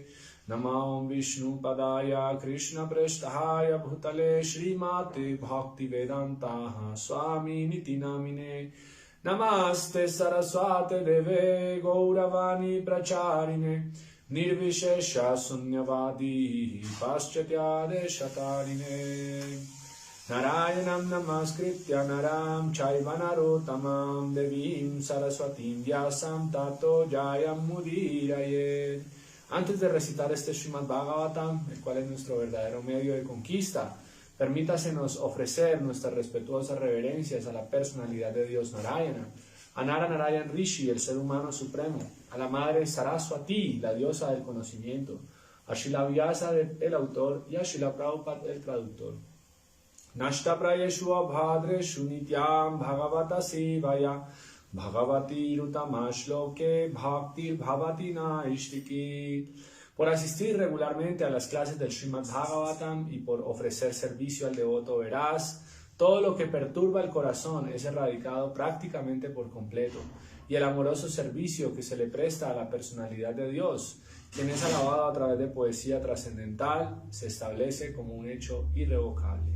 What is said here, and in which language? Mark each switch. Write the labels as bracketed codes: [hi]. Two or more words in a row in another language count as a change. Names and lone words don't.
[sa] Namo Vishnu Padaya Krishna Prasthaya Bhutale Srimate Bhakti Vedanta Swami Niti Namine Namaste Saraswate Deve Gauravani Pracharine Nirvishesha Sunyavadi Paschatya Deshatarine Narayanam Namaskritya Naram Chaivanaro Devim Saraswatim Vyasam Tato Jayam Mudirayet. [es] Antes de recitar este Srimad Bhagavatam, el cual es nuestro verdadero medio de conquista, permítasenos ofrecer nuestras respetuosas reverencias a la personalidad de Dios Narayana, a Nara Narayan Rishi, el ser humano supremo, a la Madre Saraswati, la diosa del conocimiento, a Srila Vyasa, el autor, y a Srila Prabhupada, el traductor. [sa] Nashta Prayeshu Abhadreshu Nityam Bhagavata Sivaya Bhagavati Rutamashloke Bhaktir Bhavati Naishtiki. [es] Por asistir regularmente a las clases del Srimad Bhagavatam y por ofrecer servicio al devoto veraz, todo lo que perturba el corazón es erradicado prácticamente por completo, y el amoroso servicio que se le presta a la personalidad de Dios, quien es alabado a través de poesía trascendental, se establece como un hecho irrevocable.